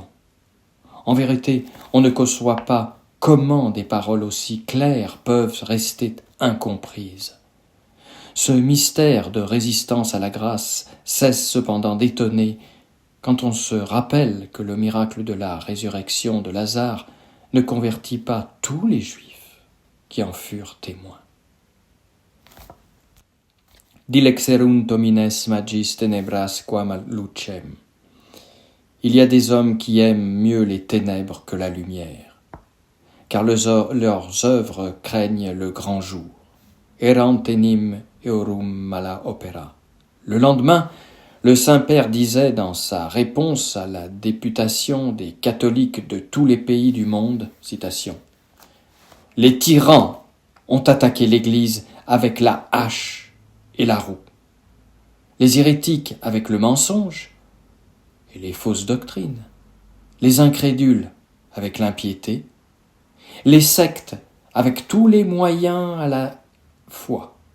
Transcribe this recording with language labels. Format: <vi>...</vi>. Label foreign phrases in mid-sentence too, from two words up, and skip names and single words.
<fr>En vérité, on ne conçoit pas comment des paroles aussi claires peuvent rester incomprises. Ce mystère de résistance à la grâce cesse cependant d'étonner quand on se rappelle que le miracle de la résurrection de Lazare ne convertit pas tous les Juifs qui en furent témoins.</fr> <la>Dilexerunt homines magis tenebras quam lucem.</la> <fr>Il y a des hommes qui aiment mieux les ténèbres que la lumière, car leurs œuvres craignent le grand jour.</fr> <la>Erant enim eorum mala opera.</la> <fr>Le lendemain, le Saint-Père disait dans sa réponse à la députation des catholiques de tous les pays du monde, citation, « Les tyrans ont attaqué l'Église avec la hache et la roue, les hérétiques avec le mensonge et les fausses doctrines, les incrédules avec l'impiété, les sectes avec tous les moyens à la foi.</fr>